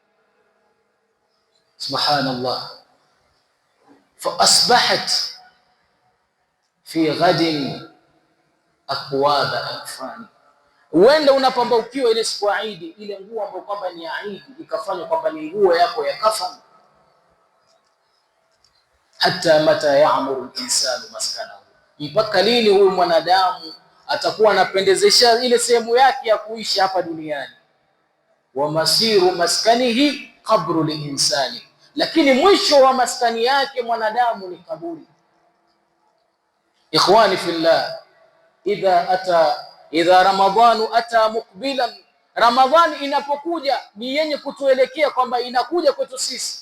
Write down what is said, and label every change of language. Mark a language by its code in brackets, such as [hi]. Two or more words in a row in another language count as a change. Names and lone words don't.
[ar] Subhanallah. فأصبحت في غد أثواب أكفان, [sw] uenda unapambaukiwa ile siku ya Eid, ile nguo ambayo kwamba ni ya Eid ikafanywa kwamba ni nguo yako ya kafan. [ar] حتى متى يعمر الإنسان مسكنه, [sw] mpaka lini huyu mwanadamu atakuwa anapendezesha ile sehemu yake ya kuishi hapa duniani? [ar] ومصير مسكنه قبر للإنسان, [sw] lakini mwisho wa maskani yake mwanadamu ni kaburi. [ar] إخواني في الله إذا رمضان أتى مقبلا, [sw] Ramadhani inapokuja ni yenye kutuelekea kwamba inakuja kwetu sisi.